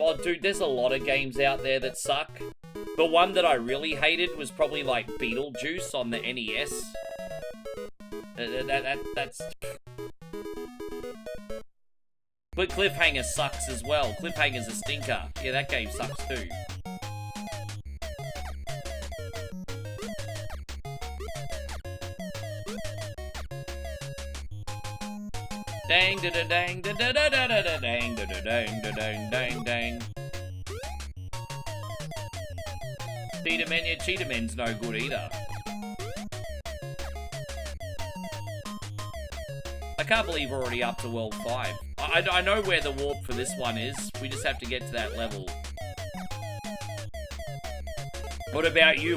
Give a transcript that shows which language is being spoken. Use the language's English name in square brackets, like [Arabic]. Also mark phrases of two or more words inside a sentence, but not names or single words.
[English] Oh, dude, there's a lot of games out there that suck. The one that I really hated was probably, like, Beetlejuice on the NES. That's... But Cliffhanger sucks as well. Cliffhanger's a stinker. Yeah, that game sucks too. Dang da da dang da da da da da da dang da da dang da dang dang dang. Cheetahman, yeah, Cheetahman's no good either. I can't believe we're already up to World 5. I know where the warp for this one is. We just have to get to that level. What about you?